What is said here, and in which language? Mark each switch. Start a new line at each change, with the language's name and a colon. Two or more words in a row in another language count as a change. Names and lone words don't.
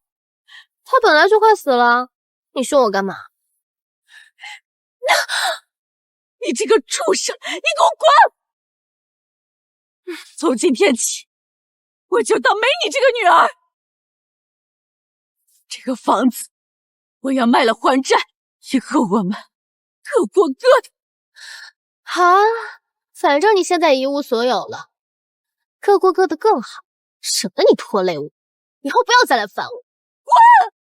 Chinese: 他本来就快死了，你凶我干嘛？你这个畜生，你给我滚！从今天起，我就当没你这个女兒。这個房子我要賣了還債，以後我們各過各的。好啊，反正你現在一無所有了，各過各的更好，省得你拖累我，以後不要再來煩我。滾！